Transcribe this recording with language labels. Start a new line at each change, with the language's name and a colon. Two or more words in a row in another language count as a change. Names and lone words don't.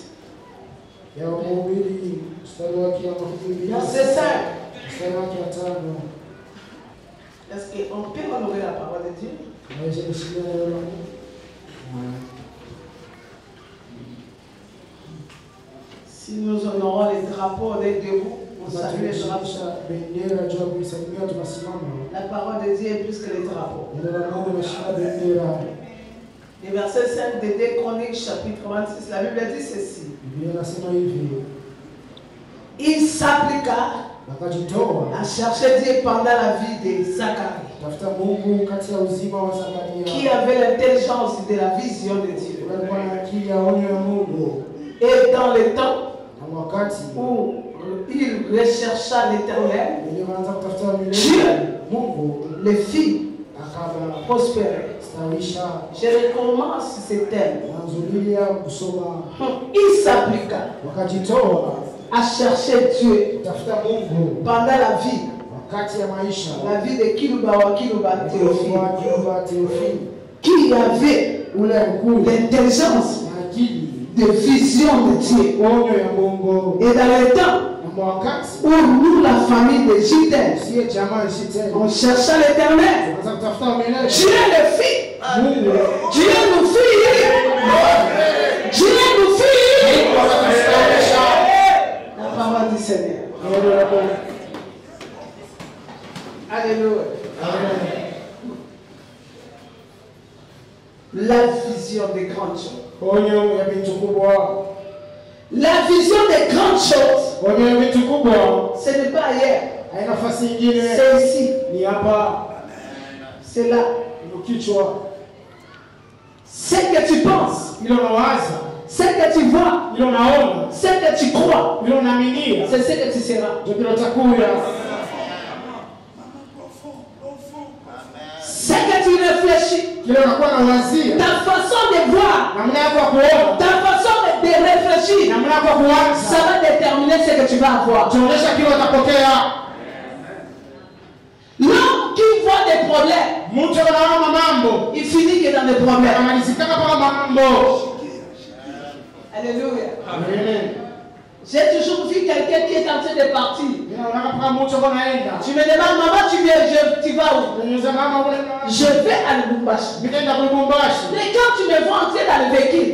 Swahili: Ya Mhubiri mstari wake wa 2
French: verset 5.
Swahili: mstari wake wa 5.
French: Est-ce qu'on peut honorer la parole de Dieu?
Swahili: Tunaweza kushikia neno la Mungu.
French: Si nous honorons les drapeaux, on est debout, on salue les drapeaux.
Swahili: Tunashika bendera juu ya kuisalimia, tunasimama.
French: La parole de Dieu est plus que les drapeaux.
Swahili: Neno la Mungu limeshika bendera.
French: Le verset 5 de 2 Chroniques, chapitre 26, la Bible dit ceci.
Swahili: Biblia inasema hivi,
French: Il s'appliqua
Swahili: wakajitoa
French: à chercher Dieu pendant la vie de Zacharie,
Swahili: tafuta Mungu kati ya uzima wa Zakaria.
French: qui avait l'intelligence de la vision de Dieu.
Swahili: Walikuwa na akili ya onyo ya Mungu.
French: Et dans le temps
Swahili: Na wakati
French: où il rechercha l'Éternel,
Swahili: wenye wanaanza kutafuta milele,
French: Dieu
Swahili: Mungu
French: les fit
Swahili: akaba
French: prospérer.
Swahili: stawisha.
French: Je recommence ce thème.
Swahili: Mwanzulia kusoma,
French: Il s'appliqua
Swahili: wakajitoa
French: à chercher Dieu
Swahili: kutafuta Mungu
French: pendant la vie,
Swahili: wakati ya maisha
French: la vie de Kiluba Théophile,
Swahili: wa Kiluba Theophile,
French: qui avait
Swahili: ule mkuu
French: l'intelligence
Swahili: na akili
French: de vision de Dieu.
Swahili: onyo ya Mungu.
French: Et dans le temps
Swahili: Na wakati
French: où nous, la famille de Gitel,
Swahili: siye jamaa ishiteni
French: on cherchait l'Éternel,
Swahili: anza kutafuta milele,
French: Dieu le fit.
Swahili: Mungu
French: Dieu nous fit. Dieu nous fit.
Swahili: akastawisha.
French: La parole du Seigneur.
Swahili: Neno la Mungu.
French: Alléluia.
Swahili: Amen.
French: La vision des grandes choses.
Swahili: Onyo ya vitu kubwa,
French: La vision des grandes choses,
Swahili: onyo ya vitu kubwa
French: ce n'est pas ailleurs.
Swahili: haina nafasi nyingine,
French: C'est ici.
Swahili: ni hapa,
French: C'est là.
Swahili: ni kichwa.
French: Ce que tu penses,
Swahili: Ile unawaza,
French: ce que tu vois,
Swahili: ile unaona,
French: ce que tu crois,
Swahili: ile unaaminia,
French: c'est ce que tu seras.
Swahili: ndio kile utakuya.
French: Ce que tu réfléchis,
Swahili: Kile unakuwa unawazia,
French: ta façon de voir,
Swahili: namna yako ya kuona,
French: ta façon de réfléchir,
Swahili: namna yako ya kuwaza,
French: ça va déterminer ce que tu vas avoir.
Swahili: tuonyesha kile utapokea.
French: L'homme qui voit des problèmes,
Swahili: Mtu anaona mambo,
French: il finit que dans des problèmes.
Swahili: anamalizikana kwa mambo.
French: Alléluia.
Swahili: Amen.
French: J'ai toujours vu quelqu'un qui est en train de partir.
Swahili: Unaona kama mtu anaenda.
French: Tu me demandes, maman, tu vas où?
Swahili: Unaweza kama ule
French: Je vais à Lubumbashi.
Swahili: nikaenda kwa Lubumbashi.
French: Mais quand tu me vois entrer dans le véhicule,